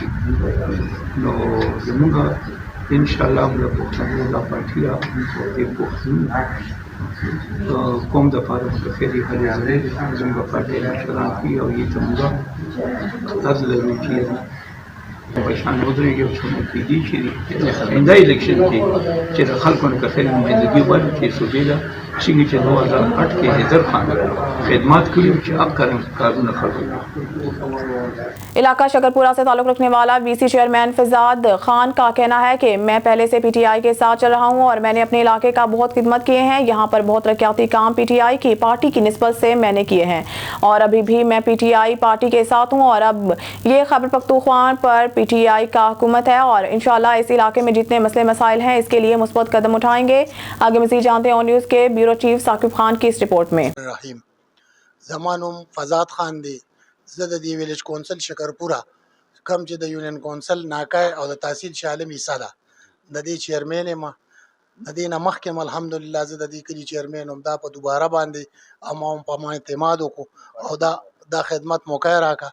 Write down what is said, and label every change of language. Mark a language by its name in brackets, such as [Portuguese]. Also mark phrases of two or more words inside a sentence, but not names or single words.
[Pashto] نو زموږ انشاءالله موږ پښتنو دا پارټي ده د پښتون قوم دپاره به د خیرې هلې ځلې زموږ پارټۍ مشران کوي او یې ته موږ قرض لرو چې په شان ودرېږي او څومره کېدي چې آینده الیکشن کې چې د خلکو نه که خیر نمایندګي غواړي چې صوبې له څنګه چې 2008 کې حیدر خان خدمات کړي چې اب کارونه کړو. [Urdu] علاقہ شکرپورہ سے تعلق رکھنے والا [English] VC chairman [Urdu] فضاد خان کا کہنا ہے کہ میں پہلے سے پی ٹی آئی کے ساتھ چل رہا ہوں اور میں نے اپنے علاقے کا بہت خدمت کیے ہیں. یہاں پر بہت ترقیاتی کام پی ٹی آئی کی پارٹی کی نسبت سے میں نے کیے ہیں اور ابھی بھی میں پی ٹی آئی پارٹی کے ساتھ ہوں اور اب یہ خیبر پختونخوا پر پی ٹی آئی کا حکومت ہے اور انشاءاللہ اس علاقے میں جتنے مسئلے مسائل ہیں اس کے لیے مثبت قدم اٹھائیں گے. آگے مزید جانتے ہیں آن نیوز کے [English] bureau chief [Urdu] ثاقب خان کی اس رپورٹ میں. [Pashto] زمانم فضاد خان دی زه د دې [English] village council [Pashto] شکرپورہ کم چې د [English] union council [Pashto] ناکای او د تحصیل شالم حصہ ده د دې چیرمن یم. د دې نه مخکې الحمدلله زه د دې کلي چیرمن هم دا په دوباره باندې اما هم په ما اعتماد وکړو او دا خدمت موقع راکا.